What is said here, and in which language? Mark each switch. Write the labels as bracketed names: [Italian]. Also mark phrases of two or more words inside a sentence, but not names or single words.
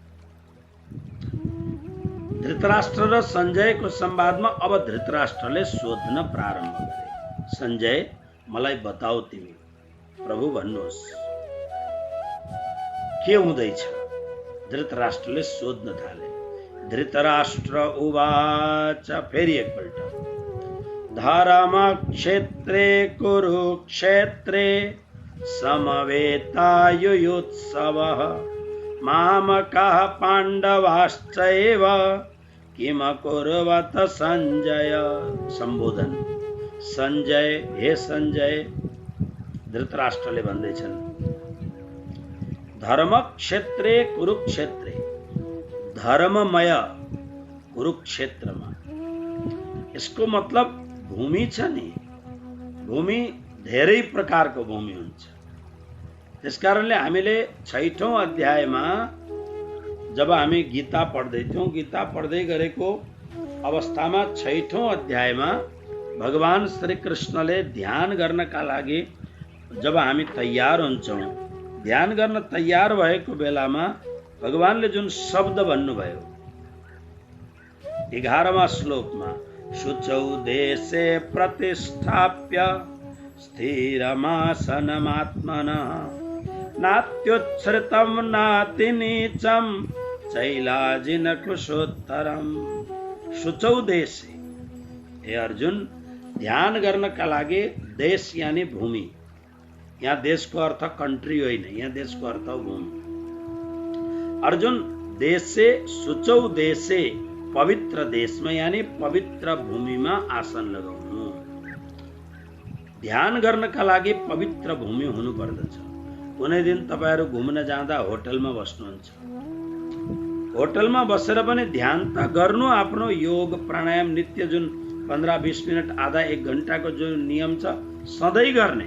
[Nepali] धृतराष्ट्र र सञ्जयको संवादमा अब धृतराष्ट्रले सोध्न प्रारम्भ गरे, सञ्जय मलाई बताऊ, तिमी प्रभु भन्नुहोस् के हुँदैछ? धृतराष्ट्रले सोध्न थाले। धृतराष्ट्र उवाच, फेरि एकपल्ट, [Sanskrit] धर्मक्षेत्रे कुरुक्षेत्रे समवेतायुयुत्सवः मामकाः पाण्डवाश्चैव किमकुर्वत सञ्जय। [Nepali] सम्बोधन, सञ्जय, हे सञ्जय, धृतराष्ट्रले भन्दैछन्, [Sanskrit] धर्मक्षेत्रे कुरुक्षेत्रे, [Nepali] धर्ममय कुरुक्षेत्रमा, यसको मतलब भूमि छ नि, भूमि धेरै प्रकारको भूमि हुन्छ। त्यसकारणले हामीले 6औं अध्यायमा जब हामी गीता पढ्दै थियौं, गीता पढ्दै गरेको अवस्थामा 6औं अध्यायमा भगवान श्री कृष्णले ध्यान गर्नका लागि जब हामी तयार हुन्छौं, ध्यान गर्न तयार भएको बेलामा भगवानले जुन शब्द भन्नुभयो 11वां श्लोकमा, [Sanskrit] शुचौ देशे प्रतिष्ठाप्य स्थिरमासनमात्मनः नात्युच्छ्रितं नातिनीचं चैलाजिन कुशोत्तरम। शुचौ देशे, हे अर्जुन, [Nepali] ध्यान गर्नका लागि देश यानी भूमि, यहाँ देशको अर्थ कन्ट्री होइन, यहाँ देशको अर्थ भूमि। [Sanskrit] अर्जुन, देशे, शुचौ देशे, [Nepali] पवित्र देशमा यानी पवित्र भूमिमा आसन लगाउनु। ध्यान गर्नका लागि पवित्र भूमि हुनु पर्दछ। कुनै दिन तपाईहरु घुम्न जाँदा होटलमा बस्नुहुन्छ, होटलमा बसेर पनि ध्यान त गर्नु, आफ्नो योग प्राणायाम नित्य जुन 15-20 मिनट आधा 1 घण्टाको जो नियम छ सधैँ गर्ने।